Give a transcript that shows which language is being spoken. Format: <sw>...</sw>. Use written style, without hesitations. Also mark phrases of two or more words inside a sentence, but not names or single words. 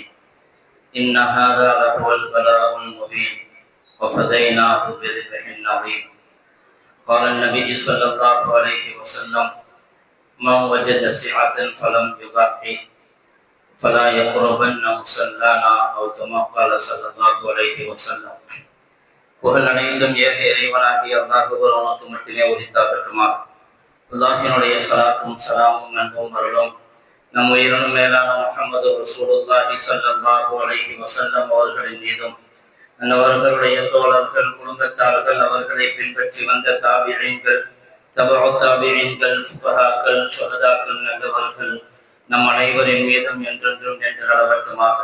<ar>إن هذا لهو البلاء المبين وفديناه بذبح عظيم. قال النبي صلى الله عليه وسلم: من وجد سعة فلم يضحي فلا يقربن مصلانا، أو كما قال صلى الله عليه وسلم.</ar> <ta>புகழ் அனைத்தும் ஏக இறைவனாகிய அல்லாஹ் ஒருவனுக்கு மட்டுமே உரித்தாகட்டுமா. அல்லாஹினுடைய ஸலாத்தும் ஸலாமும் அன்பும் அருளும் நம் உயிரினும் மேலான முஹம்மது</ta> <ar>رسول الله صلى الله عليه وسلم</ar> <ta>அவர்களின் மீதும், அவர்களுடைய தோழர்கள், குடும்பத்தார்கள், அவர்களை பின்பற்றி வந்த தாபிஈன்கள், தபஉ தாபிஈன்கள், ஃபுகஹாக்கள், ஷுஹதாக்கள், நல்லவர்கள் நம் அனைவரின் மீதும் என்றென்றும் நின்று நிலவட்டுமாக.</ta>